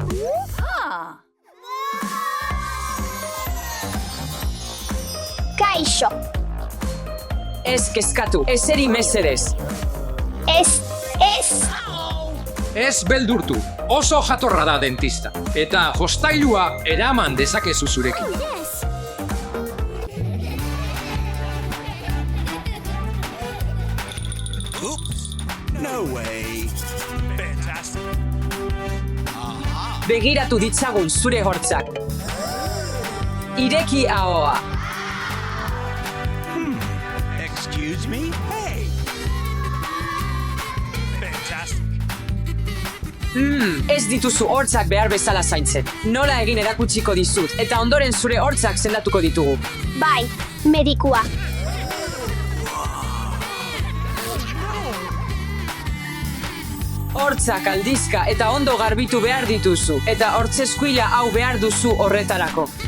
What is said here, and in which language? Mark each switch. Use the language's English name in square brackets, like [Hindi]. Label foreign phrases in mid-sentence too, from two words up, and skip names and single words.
[Basque] Kaixo. Ez kezkatu, eseri mesedez. Ez. Ez beldurtu, oso jatorra da dentista. Eta jostailua eraman dezakezu zurekin. [English] Oops! No way! Fantastic! [Basque] Begiratu ditzagun zure hortzak. Ireki ahoa. [English] Excuse me? Hey! Fantastic! [Basque] Ez dituzu hortzak behar bezala zaintzen. Nola egin erakutsiko dizut, eta ondoren zure hortzak sendatuko ditugu. Bai, medikua. Hortzak aldizka eta ondo garbitu behar dituzu, eta hortzeskuila hau behar duzu horretarako.